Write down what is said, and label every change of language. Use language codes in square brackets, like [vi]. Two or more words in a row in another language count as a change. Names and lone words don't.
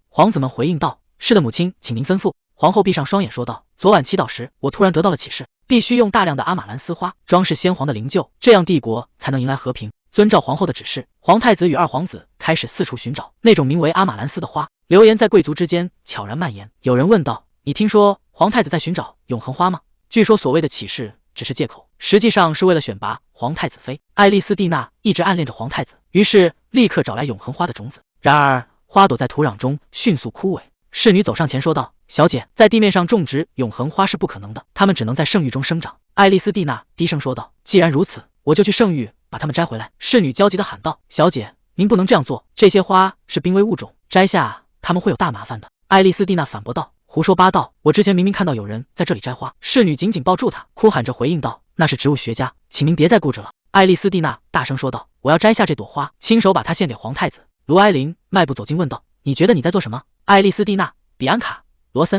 [zh] 皇子們回應道：“是的，母親，請您吩咐。”皇后閉上雙眼說道：“昨晚祈禱時，我突然得到了啟示，必須用大量的阿瑪蘭絲花裝飾先皇的靈柩，這樣帝國才能迎來和平。” 遵照皇後的指示，皇太子與2皇子開始四處尋找那種名為阿瑪蘭絲的花。流言在貴族之間悄然蔓延。有人問道：“你聽說皇太子在尋找永恆花嗎？” 據說所謂的啟示只是借口，實際上是為了選拔皇太子妃。愛麗絲蒂娜一直暗戀着皇太子，於是立刻找來永恆花的種子。然而花朵在土壤中迅速枯萎。侍女走上前說道：“小姐，在地面上種植永恆花是不可能的，它們只能在聖域中生長。” 愛麗絲蒂娜低聲說道：“既然如此，我就去聖域把它們摘回来。” 侍女焦急地喊道：“小姐，您不能這樣做，這些花是瀕危物種，摘下它們會有大麻煩的。” 愛麗絲蒂娜反駁道：“胡說八道！我之前明明看到有人在這裡摘花。” 侍女緊緊抱住她，哭喊着回應道：“那是植物學家，請您別再固執了。” 愛麗絲蒂娜大聲說道：“我要摘下這朵花，親手把它獻給皇太子。” 盧埃琳邁步走近問道：“你覺得你在做什麼？”愛麗絲蒂娜、比安卡、羅森。